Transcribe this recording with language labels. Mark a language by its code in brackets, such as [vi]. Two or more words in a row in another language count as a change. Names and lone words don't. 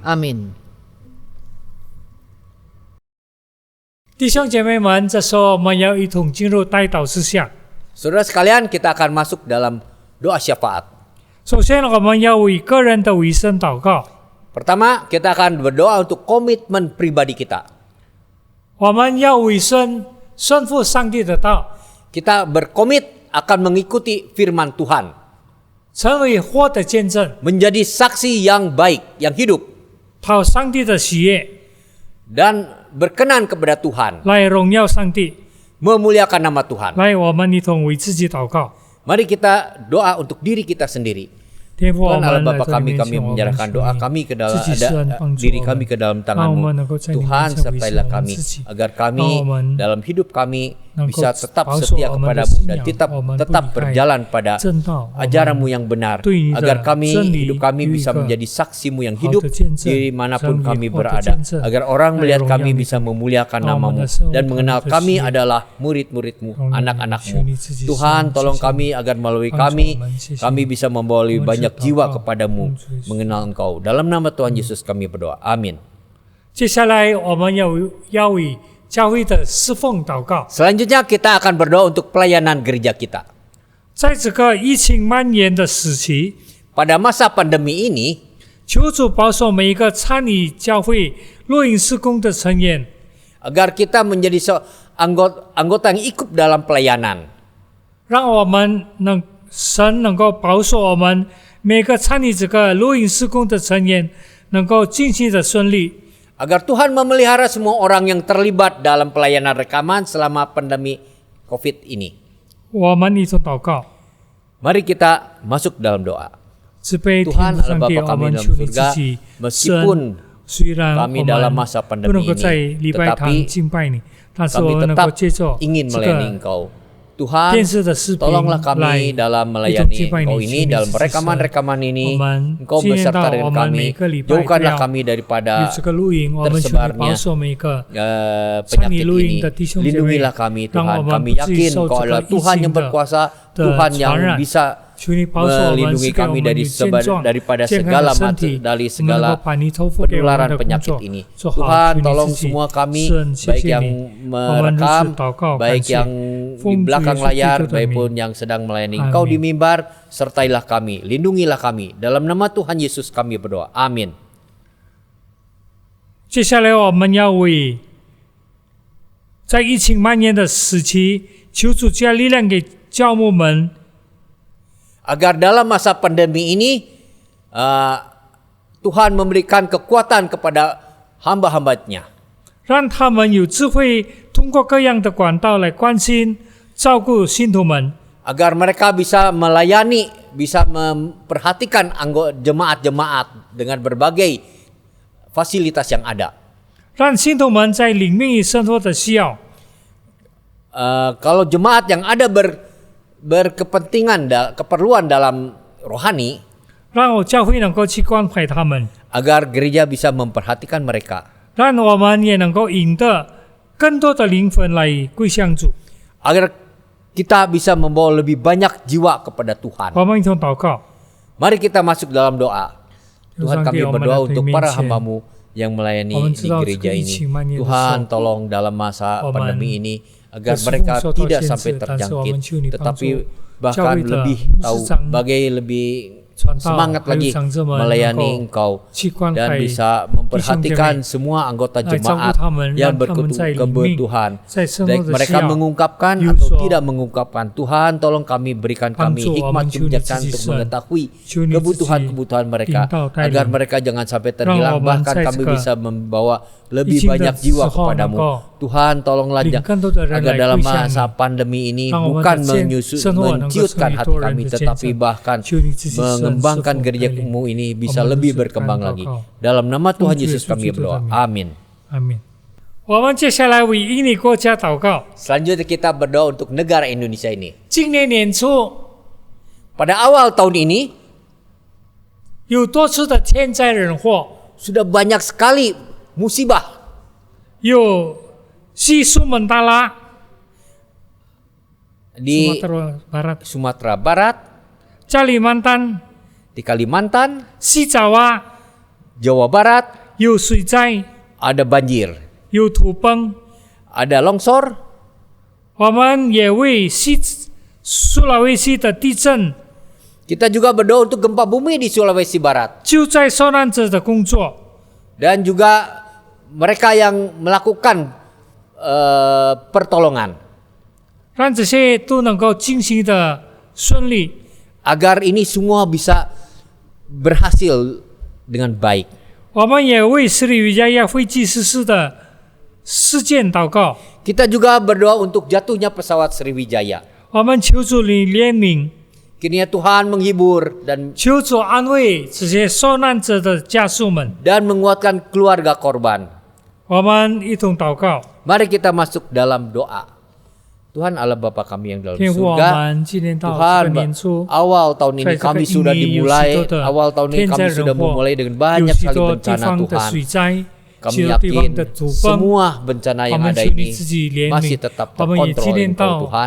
[zh] 阿门。弟兄姐妹们，这时候我们要一同进入代祷事项。 [id] Saudara sekalian, kita akan masuk dalam doa syafaat. [zh] 首先，我们要为个人的委身祷告。 [id] Pertama, kita akan berdoa untuk komitmen pribadi kita. [zh] 我们要委身顺服上帝的道， [id] Kita berkomit akan mengikuti firman Tuhan, [zh] 成为活的见证， [id] menjadi saksi yang baik, yang hidup, [zh] 讨上帝的喜悦， [id] dan berkenan kepada Tuhan, [zh] 来荣耀上帝。 [id] memuliakan nama Tuhan. [zh] 来，我们一同为自己祷告。 [id] Mari kita doa untuk diri kita sendiri. [zh] 天父，我 [id] Tuhan Allah [zh] 们来 [id] Bapa [zh] 到你 [id] kami, [zh] 面 [id] kami [zh] 前，我们 [id] menyerahkan [zh] 属 [id] doa [zh] 你 [id] kami ke dalam [zh] 自己施恩帮助 [id] diri [zh] 我 [id] kami [zh] 们 [id] ke dalam [zh] 让我 [id] tangan-Mu. [zh] 们能够在你面 [id] Tuhan [zh] 前委身 [id] sertailah [zh] 我们 [id] kami [zh] 自己 [id] agar [zh] 让我 [id] kami [zh] 们 [id] dalam hidup kami bisa tetap setia kepadamu dan tetap berjalan pada ajaranmu yang benar, agar hidup kami bisa menjadi saksimu yang hidup dimanapun kami berada, agar orang melihat kami bisa memuliakan namamu dan mengenal kami adalah murid-muridmu, anak-anakmu. Tuhan, tolong kami agar melalui kami bisa membawa lebih banyak jiwa kepadamu, mengenal Engkau. Dalam nama Tuhan Yesus kami berdoa, amin. [zh] 接下来我们要为教会的侍奉祷告。 [id] Selanjutnya kita akan berdoa untuk pelayanan gereja kita. [zh] 在这个疫情蔓延的时期， [id] Pada masa pandemi ini, [zh] 求主保守每一个参与教会录音事工的成员， [id] agar kita menjadi anggota yang ikut dalam pelayanan. [zh] 让我们神能够保守我们每个参与这个录音事工的成员能够进行的顺利。 [id] Agar Tuhan memelihara semua orang yang terlibat dalam pelayanan rekaman selama pandemi COVID ini. [zh] 我们一同祷告， [id] Mari kita masuk dalam doa. [zh] 慈悲天 [id] Tuhan [zh] 父上 [id] Allah [zh] 帝， [id] Bapa [zh] 我们 [id] kami [zh] 求 [id] dalam [zh] 你自 [id] surga, [zh] 己， [id] meskipun [zh] 虽然 [id] kami [zh] 我 [id] dalam [zh] 们 [id] masa [zh] 不 [id] pandemi [zh] 能够在 [id] ini, [zh] 礼拜堂 [id] tetapi [zh] 敬拜你，但是我 [id] kami [zh] 们能够 [id] tetap [zh] 接受 [id] ingin [zh] 这 [id] melayani [zh] 个 [id] Engkau. Tuhan, [zh] 电视的视频 [id] tolonglah [zh] 来 [id] kami dalam [zh] 一同 [id] melayani [zh] 敬拜 [id] Engkau [zh] 你， [id] ini [zh] 求你 [id] dalam [zh] 自己 [id] rekaman-rekaman ini. [zh] 我们 [id] Engkau [zh] 纪念到 [id] beserta [zh] 我 [id] dengan [zh] 们 [id] kami. [zh] 每个礼拜都 [id] Jauhkanlah [zh] 要 [id] kami [zh] 有 [id] daripada [zh] 这个录音，我们求你 [id] tersebarnya [zh] 保守每个 参 [id] penyakit [zh] 与录 [id] ini. [zh] 音的弟兄姐妹， [id] Lindungilah kami [zh] 让 [id] Tuhan. [zh] 我们 [id] Kami [zh] 不至于 [id] yakin [zh] 受 [id] Engkau [zh] 这 [id] adalah [zh] 个疫 [id] Tuhan [zh] 情 [id] yang [zh] 的 [id] berkuasa, [zh] 的 [id] Tuhan [zh] 传 [id] yang [zh] 染。 [id] bisa [zh] 求你保守我们， [id] melindungi [zh] 赐给我 [id] kami [zh] 们 [id] dari [zh] 有健壮、 [id] daripada [zh] 健康 [id] segala [zh] 的身体， [id] dari [zh] 我们能 [id] segala [zh] 够把你托付给我们 [id] penularan [zh] 的工 [id] penyakit [zh] 作 [id] ini. [zh] 做好。 [id] Tuhan [zh] 求你 [id] tolong [zh] 自己 [id] semua kami, [zh] 圣恩，谢 [id] baik [zh] 谢 [id] yang [zh] 你，我们如此 [id] merekam, [zh] 祷告，感 [id] baik [zh] 谢。 [id] yang di [zh] 奉主 [id] belakang [zh] 耶稣基 [id] layar, [zh] 督的 [id] maupun [zh] 名， [id] yang sedang melayani Amin. Engkau di mimbar, sertailah kami, lindungilah kami. Dalam nama Tuhan Yesus kami berdoa. Amin. [zh] 接下来我们要为在疫情蔓延的时期，求主加力量给教牧们， [id] Agar dalam masa pandemi ini Tuhan memberikan kekuatan kepada hamba-hambanya, [zh] 让他们有智慧，通过各样的管道来关心、照顾信徒们， [id] agar mereka bisa melayani, bisa memperhatikan anggota jemaat-jemaat dengan berbagai fasilitas yang ada. [zh] 让信徒们在领命与生活的需要， [id] Kalau jemaat yang ada berkepentingan, keperluan dalam rohani, [zh] 让我教会能够去关怀他们， [id] agar gereja bisa memperhatikan mereka, [zh] 让我们也能够引得更多的灵魂来归向主。 [id] agar kita bisa membawa lebih banyak jiwa kepada Tuhan. [zh] 我们一同祷告， [id] Mari kita masuk dalam doa. Tuhan, kami Tuhan, berdoa kami untuk meminta para hamba-Mu yang melayani Tuhan, di gereja ini. Tuhan, Tuhan, tolong dalam masa Tuhan, pandemi ini agar Tuhan, mereka Tuhan, tidak Tuhan, sampai Tuhan, terjangkit, Tuhan, tetapi Tuhan, bahkan Tuhan, lebih Tuhan, tahu, Tuhan, lebih [zh] 传道 [id] semangat [zh] 还有 [id] lagi [zh] 长者们 [id] melayani [zh] 能够 [id] Engkau [zh] 去关 [id] dan [zh] 怀 [id] bisa [zh] 弟兄姐 [id] memperhatikan [zh] 妹， [id] semua anggota [zh] 来照顾 [id] jemaat [zh] 他们， [id] yang [zh] 让他们在里面 [id] berkebutuhan, [zh] 在生 [id] baik [zh] 活的需 [id] mereka [zh] 要 [id] mengungkapkan [zh] 有 [id] atau [zh] 所 [id] tidak mengungkapkan. Tuhan, tolong kami, berikan kami [zh] 帮助 [id] hikmat [zh] 我们，求你自 [id] kebijaksanaan [zh] 己 [id] untuk [zh] 神， [id] mengetahui [zh] 求你自己 [id] kebutuhan-kebutuhan mereka, [zh] 领导带 [id] agar [zh] 领， [id] mereka jangan sampai [zh] 让 [id] terhilang, [zh] 我们 [id] bahkan [zh] 在 [id] kami [zh] 这个 [id] bisa membawa [zh] 疫 [id] lebih [zh] 情的 [id] banyak [zh] 时 [id] jiwa [zh] 候能 [id] kepadamu. [zh] 够 [id] Tuhan, tolonglah [zh] 领更多的人 [id] agar [zh] 来 [id] dalam [zh] 归向 [id] masa [zh] 你， [id] pandemi ini [zh] 让我们 [id] bukan [zh] 的生活能够成 [id] menciutkan [zh] 为 [id] hati [zh] 多人 [id] kami, [zh] 的见 [id] tetapi [zh] 证。 [id] bahkan [zh] 求你自己神 [id] mengembangkan [zh] 赐福带领， [id] gereja-Mu ini [zh] 我 [id] bisa [zh] 们 [id] lebih [zh] 如此 [id] berkembang [zh] 祷 [id] lagi. [zh] 告。 [id] Dalam nama Tuhan [zh] 奉主耶 [id] Yesus [zh] 稣 [id] kami [zh] 基督的 [id] berdoa. [zh] 名。 [id] Amin. [zh] 阿门。我们接下来为印尼国家祷告。 [id] Selanjutnya kita berdoa untuk negara Indonesia ini. [zh] 今年年初 [id] Pada awal tahun ini [zh] 有多次的天灾人祸， [id] sudah banyak sekali musibah [zh] 有西苏门答腊、 [id] di [zh] Sumatera Barat、 [id] Sumatera Barat, [zh] Kalimantan、 [id] di Kalimantan, [zh] 西爪哇， [id] Jawa Barat, [zh] 有水灾， [id] ada banjir, [zh] 有土崩。 [id] ada longsor. [zh] 我们也为苏拉威西的地震、 [id] Kita juga berdoa untuk gempa bumi di Sulawesi Barat [zh] 救灾受难者的工作， [id] dan juga mereka yang melakukan pertolongan [zh] 让这些都能够进行的顺利。 [id] agar ini semua bisa berhasil dengan baik. [zh] 我们也为斯里维加亚飞机失事的事件祷告。 [id] Kita juga berdoa untuk jatuhnya pesawat Sriwijaya. [zh] 我们求主你怜悯， [id] Kiranya Tuhan menghibur dan [zh] 求主安慰这些受难者的家属们。 [id] menguatkan keluarga korban. [zh] 我们一同祷告， [id] Mari kita masuk dalam doa. Tuhan Allah Bapa kami yang dalam surga, Tuhan awal tahun ini kami sudah dimulai, awal tahun ini kami sudah memulai dengan banyak sekali bencana Tuhan. Kami yakin semua bencana yang ada ini masih tetap terkontrol oleh Tuhan.